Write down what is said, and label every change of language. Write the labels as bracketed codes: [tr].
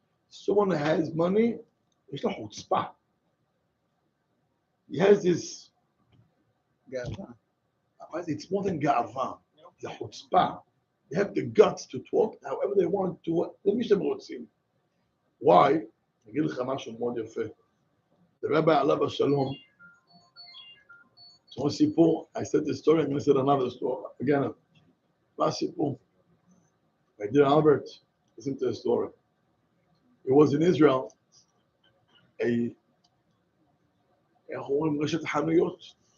[en] Someone that has money, [he] יש לו חוצפה. [en] He has this, it's more than גאווה, [he] זה חוצפה. [en] They have the guts to talk however they want to, [he] למי שאתם רוצים. [en] Why? [he] אני אגיד לך משהו מאוד יפה. [en] The Rabbi [he] עליו השלום, [en] So one sipur, I said this story, I'm going to say another story. Again, last sipur. My dear Albert, listen to the story. It was in Israel, a רשת חנויות.